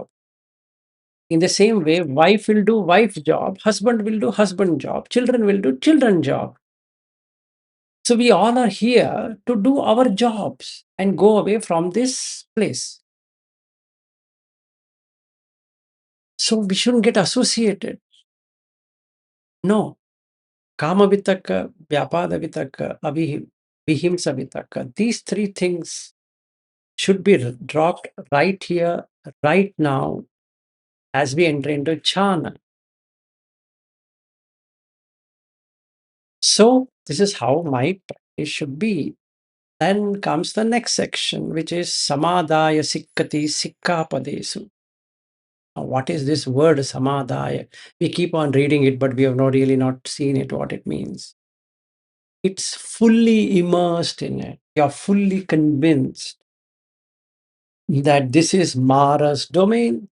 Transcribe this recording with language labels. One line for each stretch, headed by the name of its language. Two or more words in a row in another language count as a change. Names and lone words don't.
English: In the same way, wife will do wife job, husband will do husband job, children will do children job. So we all are here to do our jobs and go away from this place. So we shouldn't get associated. No.
Pali: Kama vitaka, vyapada vitaka, vihimsa vitaka.
English: These three things should be dropped right here, right now, as we enter into Jhana. So this is how my practice should be. Then comes the next section, which is
Pali: samadaya sikkati sikkapadesu.
English: Now, what is this word samadaya? We keep on reading it, but we have not really not seen it, what it means. It's fully immersed in it. You're fully convinced that this is Mara's domain.